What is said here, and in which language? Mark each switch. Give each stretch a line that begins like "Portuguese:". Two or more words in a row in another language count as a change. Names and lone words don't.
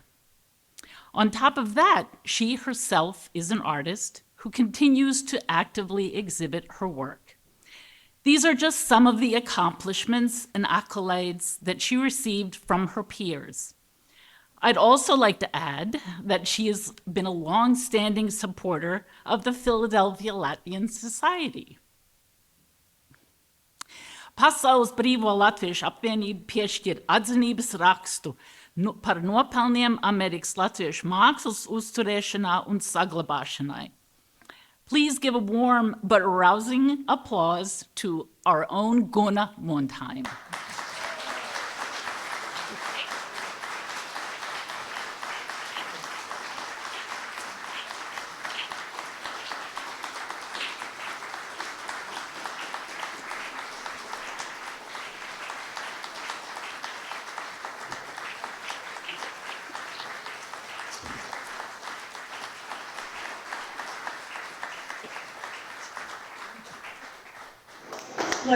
English: On top of that, she herself is an artist who continues to actively exhibit her work. These are just some of the accomplishments and accolades that she received from her peers. I'd also like to add that she has been a long-standing supporter of the Philadelphia Latvian Society.
Latvian: Pasaules Brīvo Latviešu apvienība piešķir atzinības rakstu par nopelniem Amerikas latviešu mākslas uzturēšanā un saglabāšanai.
English: Please give a warm but rousing applause to our own Gunna Mondheim. I'd like